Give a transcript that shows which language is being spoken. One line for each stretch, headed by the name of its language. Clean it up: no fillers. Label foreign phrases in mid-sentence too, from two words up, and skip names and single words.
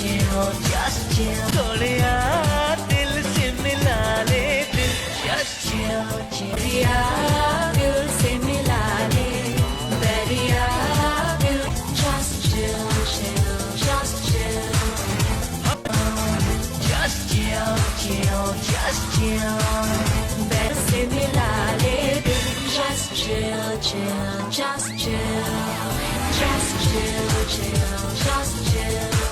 English: just chill.
Hindi: थोड़िया दिल से मिला ले दिल,
English: just chill,
Hindi: चिड़िया दिल से मिला ले, बैरिया दिल,
English: just chill, chill, just chill. Just chill, chill, just chill.
Hindi: दिल से मिला ले दिल,
English: just chill, chill, just chill. Just chill, chill, just chill.